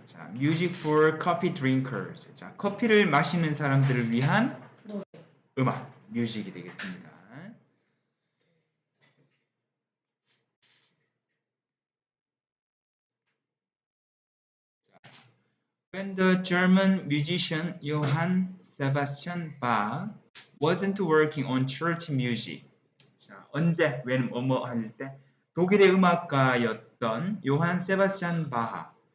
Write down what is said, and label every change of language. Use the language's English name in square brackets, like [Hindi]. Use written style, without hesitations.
[English] 자, music for coffee drinkers. [Korean] 자, 커피를 마시는 사람들을 위한 음악, 뮤직이 되겠습니다. [English] When the German musician Johann Sebastian Bach wasn't working on church music. [Korean] 자, 언제, when, 뭐뭐 할 때 독일의 음악가였던 요한 세바스찬 바하.